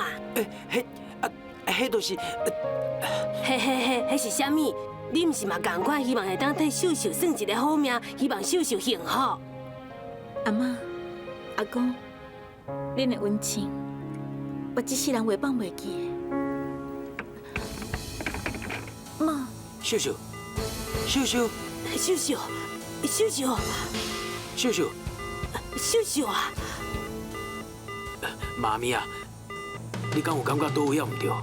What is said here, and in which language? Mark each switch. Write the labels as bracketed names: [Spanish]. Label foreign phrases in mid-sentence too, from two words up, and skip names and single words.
[Min Nan Chinese] 迄就是迄是啥物？你毋是嘛共款，希望会当替秀秀算一个好命，希望秀秀幸福。阿妈、阿公，恁的温情，我一世人袂放袂记的。妈，秀秀，秀秀，秀秀，秀秀，秀秀，秀秀啊！妈咪啊，你敢有感觉倒位唔对？